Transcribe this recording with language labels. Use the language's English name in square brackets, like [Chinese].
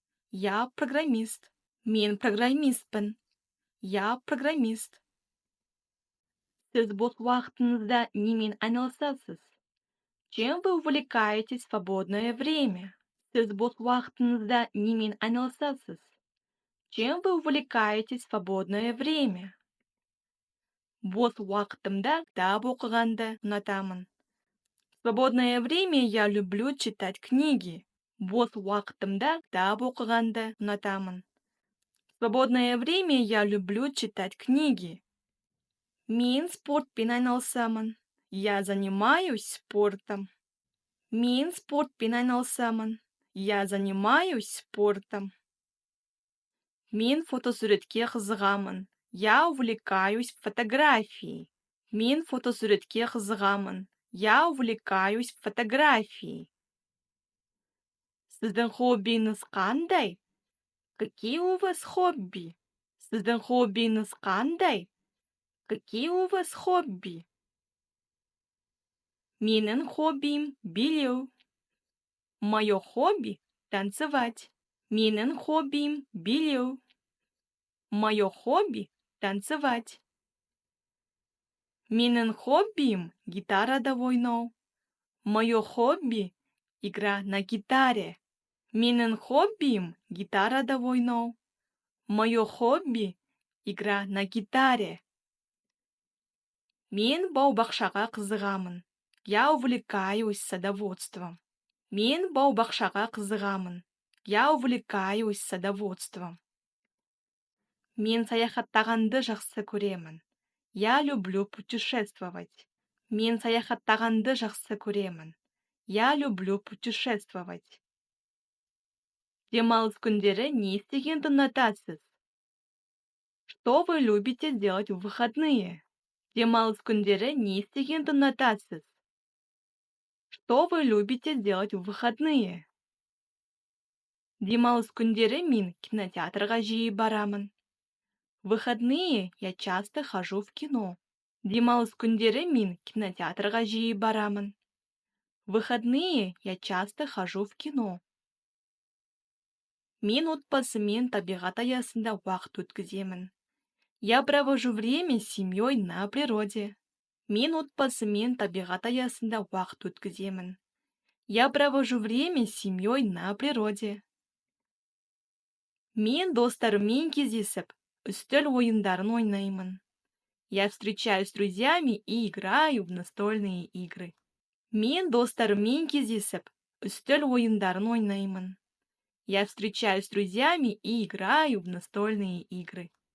[Russian] Я программист. [Kazakh] Мен программистпін. [Russian] Я программист. [Kazakh] Сіз бос уақытыңызда немен айналысасыз? [Russian] Чем вы увлекаетесь в свободное время? [Kazakh] Siz boş вакытыңызда немен айналысасыз? [Russian] Чем вы увлекаетесь в свободное время? [Kazakh] Бос вакытымда кітап оқығанды ұнатамын. [Russian] В свободное время я люблю читать книги. [Kazakh] Бос вакытымда кітап оқығанды ұнатамын. [Russian] В свободное время я люблю читать книги. [Kazakh] Мен спортпен айналысамын. [Russian] Я занимаюсь спортом. [Kazakh] Мен спортпен айналысамын. [Russian] Я занимаюсь спортом. [Kazakh] Мен фотосуретке қызығамын. [Russian] Я увлекаюсь фотографией. [Kazakh] Мен фотосуретке қызығамын. [Russian] Я увлекаюсь фотографией. [Kazakh] Сіздің хоббиіңіз қандай? [Russian] Какие у вас хобби? [Kazakh] Сіздің хоббиіңіз қандай? [Russian] Какие у вас хобби? [Kazakh] Менің хоббиім билеу. [Russian] Мое хобби – танцевать. [Kazakh] Менің хоббиім билеу. [Russian] Мое хобби – танцевать. [Kazakh] Менің хоббиім гитарада ойнау. [Russian] Мое хобби – игра на гитаре. [Kazakh] Менің хоббиім гитарада ойнау. [Russian] Мое хобби – игра на гитаре. [Kazakh] Мен бау-бақшаға қызығамын. [Russian] Я увлекаюсь садоводством. [Kazakh] Мен бау-бақшаға қызығамын. [Russian] Я увлекаюсь садоводством. [Kazakh] Мен саяхаттағанды жақсы көремін. [Russian] Я люблю путешествовать. [Kazakh] Мен саяхаттағанды жақсы көремін. [Russian] Я люблю путешествовать. [Kazakh] Демалыс күндері не істегенді ұнатасыз? [Russian] Что вы любите делать в выходные? [Kazakh] Демалыс күндері не істегенді ұнатасыз? [Russian] Что вы любите делать в выходные? [Kazakh] Демалыс күндері мен кинотеатрға жиі барамын. [Russian] В выходные я часто хожу в кино. [Kazakh] Демалыс күндері мен кинотеатрға жиі барамын. [Russian] В выходные я часто хожу в кино. [Kazakh] Мен отбасымен табиғат аясында уақыт өткіземін. [Russian] Я провожу время с семьей на природе. [Kazakh] Мен отбасымен табиғат аясында уақыт өткіземін. [Russian] Я провожу время с семьей на природе. [Kazakh] Мен достарыммен кездесіп, үстел ойындарын ойнаймын. [Russian] Я встречаюсь с друзьями и играю в настольные игры. [Kazakh] Мен достарыммен кездесіп, үстел ойындарын ойнаймын. [Russian] Я встречаюсь с друзьями и играю в настольные игры.